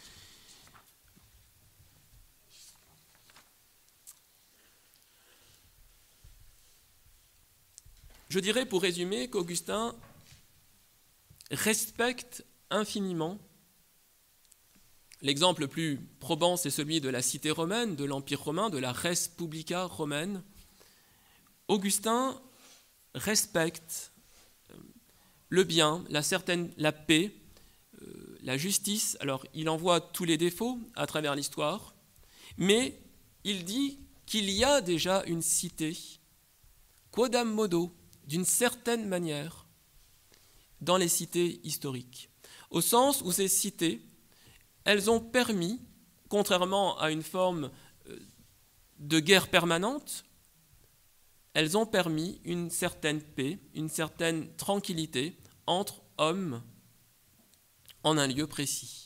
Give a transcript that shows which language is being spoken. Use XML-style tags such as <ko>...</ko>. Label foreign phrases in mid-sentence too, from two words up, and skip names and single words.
<fr>Je dirais pour résumer qu'Augustin respecte infiniment. L'exemple le plus probant, c'est celui de la cité romaine, de l'Empire romain, de la</fr> <la>res publica</la> <fr>romaine. Augustin respecte le bien, la paix, la justice. Alors, il en voit tous les défauts à travers l'histoire, mais il dit qu'il y a déjà une cité,</fr> <la>quodam modo,</la> <fr>d'une certaine manière, dans les cités historiques, au sens où ces cités, elles ont permis, contrairement à une forme de guerre permanente, elles ont permis une certaine paix, une certaine tranquillité entre hommes en un lieu précis.</fr>